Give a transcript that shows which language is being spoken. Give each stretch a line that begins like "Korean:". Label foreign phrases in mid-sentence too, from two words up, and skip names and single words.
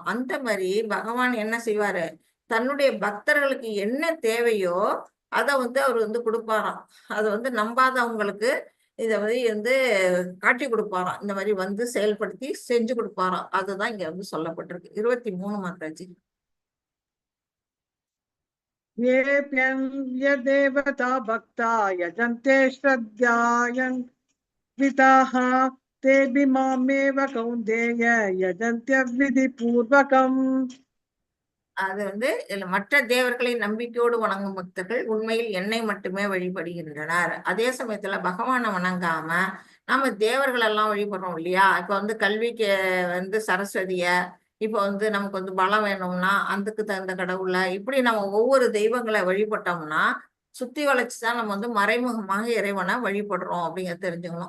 Tamil: அந்த மாதிரி பகவான் என்ன செய்வாரு, தன்னுடைய பக்தர்களுக்கு என்ன தேவையோ அத வந்து அவர் வந்து கொடுப்பாராம். அத வந்து நம்பாதவங்களுக்கு இத வந்து காட்டி கொடுப்பாராம். இந்த மாதிரி வந்து செயல்படுத்தி செஞ்சு கொடுப்பாராம். அதுதான் இங்க வந்து சொல்லப்பட்டிருக்கு. 23 மாதாஜி.
Sanskrit: येऽप्यन्य देवता भक्ता यजन्ते श्रद्धायन् विताः तेऽपि मामेव कौन्तेय यजन्त्यविधिपूर्वकम्
Tamil: அது வந்து இதுல மற்ற தேவர்களை நம்பிக்கையோடு வணங்கும் பக்தர்கள் உண்மையில் என்னை மட்டுமே வழிபடுகின்றனர். அதே சமயத்துல பகவானை வணங்காம நாம தேவர்கள் எல்லாம் வழிபடுறோம் இல்லையா. இப்ப வந்து கல்விக்கு வந்து சரஸ்வதிய, இப்ப வந்து நமக்கு வந்து பலம் வேணும்னா அதுக்கு தகுந்த கடவுளை, இப்படி நம்ம ஒவ்வொரு தெய்வங்களை வழிபட்டோம்னா சுத்தி வளைச்சுதான் நம்ம வந்து மறைமுகமாக இறைவனை வழிபடுறோம் அப்படிங்கிறத தெரிஞ்சுக்கணும்.